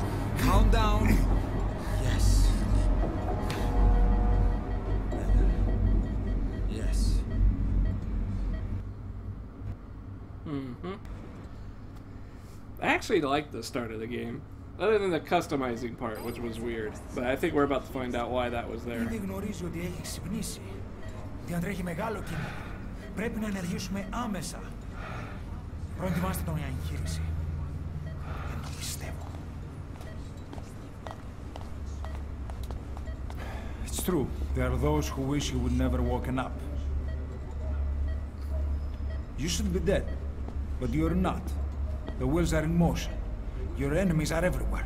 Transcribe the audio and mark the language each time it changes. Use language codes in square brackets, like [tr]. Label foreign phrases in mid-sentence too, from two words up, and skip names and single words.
[en] Calm down! Yes. Yes. I actually liked the start of the game. Other than the customizing part, which was weird. But I think we're about to find out why that was there. [el] Ήδη γνωρίζω ότι έχει ξυπνήσει. Διατρέχει μεγάλο κίνδυνο. Πρέπει να ενεργήσουμε άμεσα. Προετοιμάστε τον για εγχείρηση. Δεν το πιστεύω. [en] It's true. There are those who wish you would never woken up. You should be dead, but you're not. The wheels are in motion. Your enemies are everywhere.